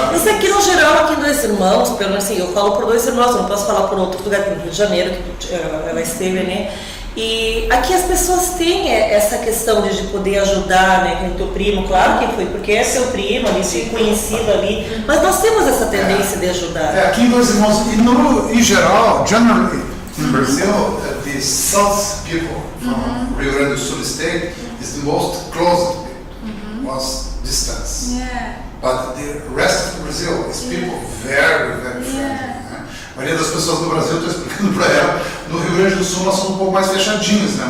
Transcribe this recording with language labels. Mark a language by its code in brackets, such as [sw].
[pt] Isso aqui no geral, aqui em Dois Irmãos, pelo menos assim, eu falo por Dois Irmãos, não posso falar por outro lugar, no Rio de Janeiro, que ela esteve, né? E aqui as pessoas têm essa questão de poder ajudar, né, com o teu primo, claro que foi, porque é seu primo, ali, conhecido ali, mas nós temos essa tendência de ajudar. Aqui em Dois Irmãos, e em geral, [en] generally, in Brazil, the South people from Rio Grande do Sul state is the most close was distance. Yeah. But the rest of Brazil is people very friendly. [pt] A maioria das pessoas no Brasil, estou explicando para ela, no Rio Grande do Sul nós somos um pouco mais fechadinhos, né?